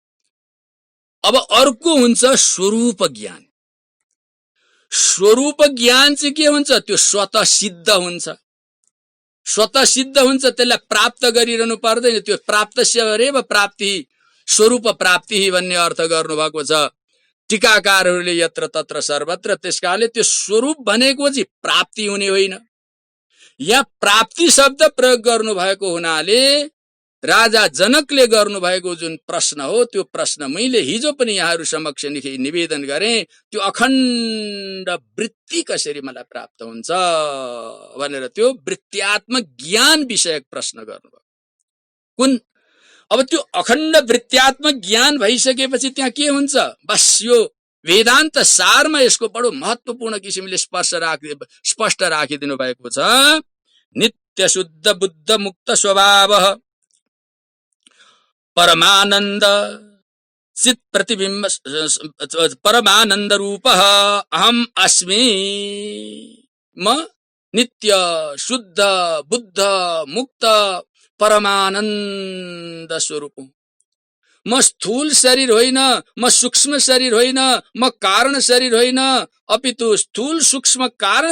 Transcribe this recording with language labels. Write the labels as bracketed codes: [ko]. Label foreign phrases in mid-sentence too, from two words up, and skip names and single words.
[ne] अब अर्को हुन्छ स्वरूप ज्ञान। स्वरूप ज्ञान चाहिँ के हुन्छ? त्यो स्वतः सिद्ध हुन्छ, स्वतः सिद्ध हुन्छ, त्यसलाई प्राप्त गरिरहनु पर्दैन। त्यो [sa] प्राप्तस्यरेव प्राप्ति, [ne] स्वरूप प्राप्ति भन्ने अर्थ गर्नुभएको छ टीकाकारहरूले यत्र तत्र सर्वत्र। त्यसकारणले त्यो स्वरूप भनेको चाहिँ प्राप्ति हुने होइन। यहाँ प्राप्ति शब्द प्रयोग गर्नुभएको हुनाले राजा जनकले गर्नुभएको जुन प्रश्न हो, त्यो प्रश्न मैले हिजो पनि यहाँहरू समक्ष निवेदन गरेँ। त्यो अखण्ड वृत्ति कसरी मलाई प्राप्त हुन्छ भनेर त्यो वृत्त्यात्मक ज्ञान विषयक प्रश्न गर्नुभयो। कुन अब त्यो अखण्ड वृत्त्यात्मक ज्ञान भइसकेपछि त्यहाँ के हुन्छ? बस यो वेदान्त सारमा यसको बडो महत्वपूर्ण किसिमले स्पष्ट राखिदिनु भएको छ। [sa] नित्य शुद्ध बुद्ध मुक्त स्वभाव परमानन्द चित प्रतिबिम्ब परमानन्द रूप अहम अस्मि [ne] म नित्य शुद्ध बुद्ध मुक्त परमानन्द स्वरूप हुँ। म स्थूल शरीर होइन, म सूक्ष्म शरीर होइन, म कारण शरीर होइन, अपितु स्थूल सूक्ष्म कारण